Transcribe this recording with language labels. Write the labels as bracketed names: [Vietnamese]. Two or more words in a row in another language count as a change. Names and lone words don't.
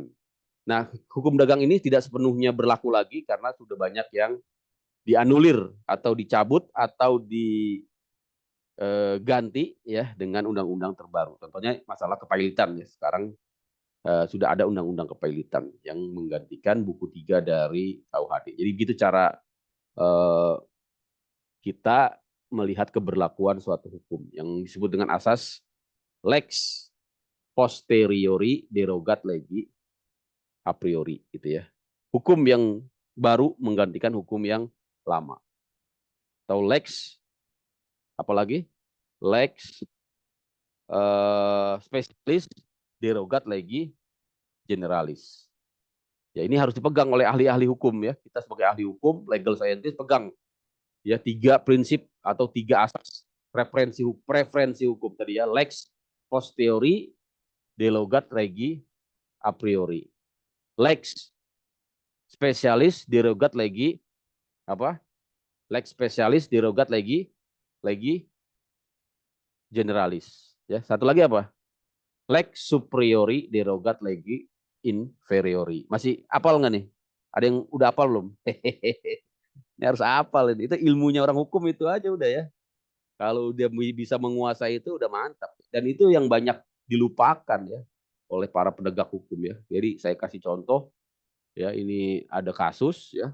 [Indonesian] Nah, hukum dagang ini tidak sepenuhnya berlaku lagi karena sudah banyak yang dianulir atau dicabut atau diganti ya dengan undang-undang terbaru. Contohnya masalah kepailitan ya. Sekarang sudah ada undang-undang kepailitan yang menggantikan buku 3 dari KUHD. Jadi begitu cara kita melihat keberlakuan suatu hukum yang disebut dengan asas [Latin] lex posteriori derogat legi a priori [Indonesian] gitu ya. Hukum yang baru menggantikan hukum yang lama. [Latin] Atau lex apalagi lex spesialis derogat legi generalis. [Indonesian] Ya, ini harus dipegang oleh ahli-ahli hukum ya. Kita sebagai ahli hukum, [English] legal scientist [Indonesian] pegang ya 3 prinsip atau 3 asas preferensi hukum tadi ya, [Latin] lex posteriori derogat legi a priori. Lex spesialis derogat legi apa? Lex spesialis derogat legi generalis. [Indonesian] Ya, satu lagi apa? [Latin] Lex superiori derogat legi inferiori. [Indonesian] Masih apal nggak nih? Ada yang udah apal belum? Ini harus apal ini. Itu ilmunya orang hukum itu aja udah ya. Kalau dia bisa menguasai itu udah mantap. Dan itu yang banyak dilupakan ya oleh para penegak hukum ya. Jadi saya kasih contoh ya, ini ada kasus ya.